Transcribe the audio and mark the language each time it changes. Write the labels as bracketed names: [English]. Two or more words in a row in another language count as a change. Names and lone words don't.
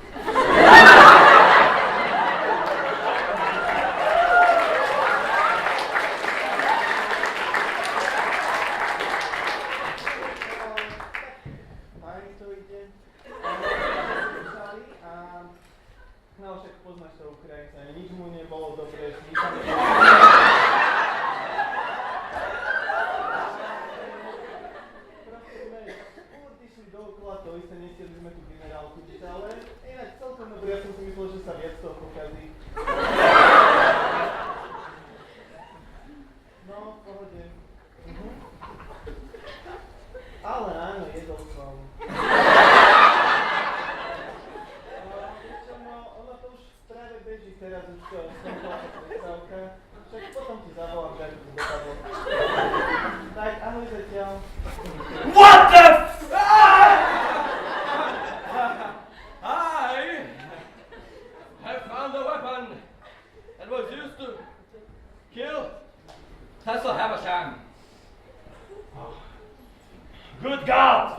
[Polish] Fajnie to idzie. [Slovak] No, však poznáš toho Ukrajinca, nič mu nebolo dobre, nič sa dookola to isté, nestieli sme tú generálku, ale inak celkom dobré, ja som si myslel, že sa viac toho pokazí. No, v pohode. Ale áno, jedol som. No, ono to už práve beží, teraz už to skončila prestávka. Však potom ti zavolám, že to dopadlo. Tak, ahoj zatiaľ. [English] What the f... I have found a weapon that was used to kill Cecil Havisham. Good God!